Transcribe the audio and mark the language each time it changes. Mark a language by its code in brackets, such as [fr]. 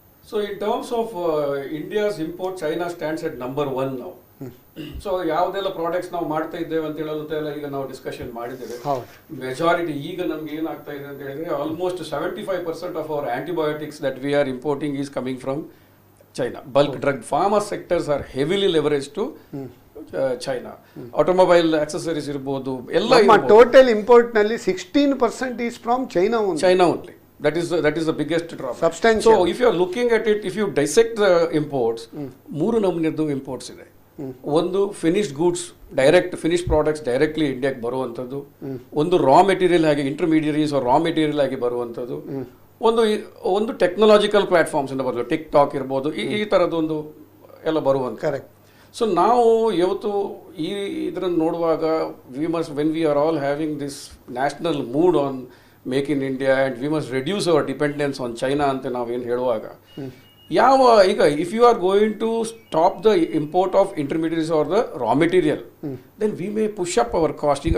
[en] So in terms of India's import, China stands at number 1 now. [kn] So ಯಾವುದೆಲ್ಲ products ನಾವು ಮಾಡ್ತಾ ಇದ್ದೇವೆ ಅಂತ ಹೇಳೋದೆಲ್ಲ ಈಗ ನಾವು ಡಿಸ್ಕಷನ್ ಮಾಡಿದ್ದೇವೆ. ಮೆಜಾರಿಟಿ ಈಗ ನಮ್ಗೆ ಏನಾಗ್ತಾ ಇದೆ ಅಂತ ಹೇಳಿದ್ರೆ [en] Almost 75% of our antibiotics that we are importing is coming from China. Bulk drug pharma sectors are heavily leverage to China. [kn] Automobile accessories ಇರ್ಬೋದು, ಎಲ್ಲ [en] Total import ನಲ್ಲಿ 16% is from China only. That is the biggest drop. Substantial. So if you are looking at it, if you dissect the imports, [kn] ಮೂರು ನಮೂನೆದು imports ಇದೆ. ಒಂದು finished goods, direct finish products directly ಇಂಡಿಯಾಗೆ ಬರುವಂಥದ್ದು, ಒಂದು raw material ಆಗಿ intermediaries raw material ಆಗಿ ಬರುವಂಥದ್ದು, ಒಂದು ಟೆಕ್ನಾಲಜಿಕಲ್ ಪ್ಲಾಟ್ಫಾರ್ಮ್ಸ್ ಇಂದ ಬರೋದು, ಟಿಕ್ ಟಾಕ್ ಇರ್ಬೋದು, ಈ ಥರದೊಂದು ಎಲ್ಲ ಬರುವಂಥ. [en] Correct. [kn] ಸೊ ನಾವು ಇವತ್ತು ಇದನ್ನು ನೋಡುವಾಗ [en] when we are all having this national mood on make in India and we must reduce our dependence on China [kn] ಅಂತ ನಾವೇನು ಹೇಳುವಾಗ, ಈಗ [en] If you are going to stop the import of intermediates or the raw material, then we may push up our cost.